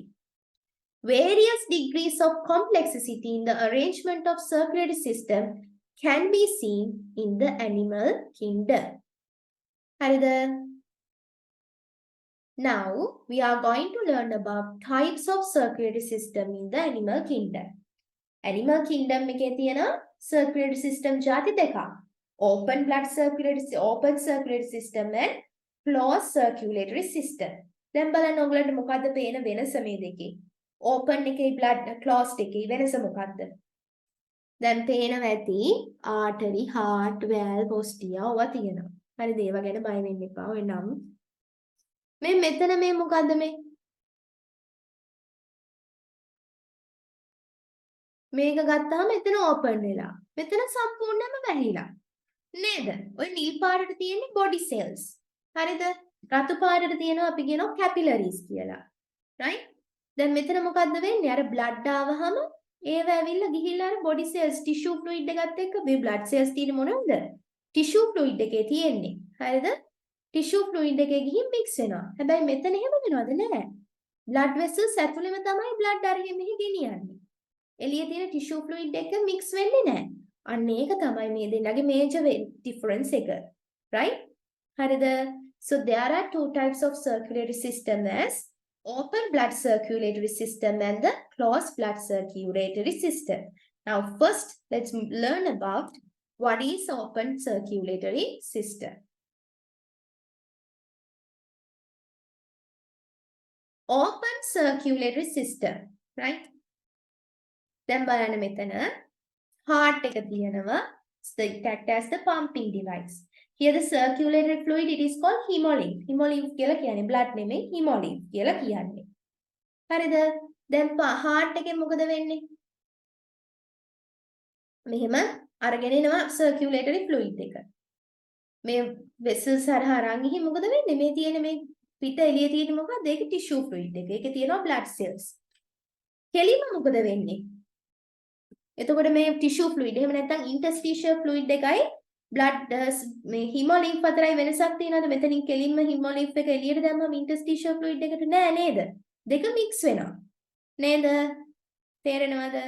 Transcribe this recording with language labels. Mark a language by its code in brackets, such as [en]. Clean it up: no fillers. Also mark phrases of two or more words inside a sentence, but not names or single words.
[en] Various degrees of complexity in the arrangement of circulatory system can be seen in the animal kingdom. Now we are going to learn about types of circulatory system in the animal kingdom. Animal kingdom [si] එකේ තියෙන [en] circulatory system [si] ಜಾති දෙකක්. [en] Open circulatory system and closed circulatory system. [si] දැන් බලන්න ඔයගලන්ට මොකද්ද පේන වෙනස මේ දෙකේ? Open එකේ [en] blood closed [si] එකේ වෙනස මොකද්ද? දැන් පේනවා ඇති [en] artery, heart, valve, ostia [si] ඔවා තියෙනවා. හරිද? ඒවා ගැන බය වෙන්න එපා. ඔය නම් මේ මෙතන මේ මොකද්ද මේ? මේක ගත්තාම මෙතන open වෙලා. මෙතන සම්පූර්ණයෙන්ම වැහිලා. නේද? ඔය නිල් පාටට තියෙන්නේ [en] body cells. [si] හරිද? රතු පාටට තියෙනවා අපි කියනවා capillaries කියලා. right? දැන් මෙතන මොකද්ද වෙන්නේ? අර blood ආවහම ඒව ඇවිල්ලා ගිහිල්ලා අර [en] body cells tissue fluid [si] එකත් එක්ක මේ [en] blood cells [si] තියෙන්නේ මොනවද? [en] tissue fluid [si] එකේ තියෙන්නේ. හරිද? [en] tissue fluid [si] එකේ ගිහින් mix වෙනවා. හැබැයි මෙතන එහෙම වෙනවද නැහැ. [en] blood vessels [si] ඇතුළෙම තමයි blood අරගෙන මෙහි ගෙනියන්නේ. එළියේ තියෙන [en] tissue fluid [si] එක mix වෙන්නේ නැහැ. අන්න ඒක තමයි මේ දෙන්නගේ [en] major difference [si] එක. right? හරිද? [en] So there are two types of circulatory system as open blood circulatory system and the closed blood circulatory system. Now first let's learn about what is open circulatory system. Open circulatory system, right? [si] දැන් බලන්න මෙතන heart එක තියෙනවා. [en] It acts as the pumping device. Here the circulatory fluid, it is called hemolymph. [si] Hemolymph කියලා කියන්නේ blood නෙමෙයි, hemolymph කියලා කියන්නේ. හරිද? දැන් heart එකෙන් මොකද වෙන්නේ? මෙහෙම අරගෙන එනවා [en] circulatory fluid [si] එක. මේ vessels හරහා අරන් ගිහින් මොකද වෙන්නේ? මේ තියෙන මේ පිට එළියේ තියෙන මොකක්ද? ඒක [en] tissue fluid [si] එක. ඒකේ තියෙනවා [en] blood cells. [si] කෙලින්ම මොකද වෙන්නේ? එතකොට මේ [en] tissue fluid [si] එහෙම නැත්නම් [en] interstitial fluid [si] එකයි blood මේ hemolymph අතරයි වෙනසක් තියෙනවද? මෙතනින් කෙලින්ම hemolymph එක එළියට දැම්මම [en] interstitial fluid [si] එකට නෑ නේද? දෙක mix වෙනවා. නේද? තේරෙනවද?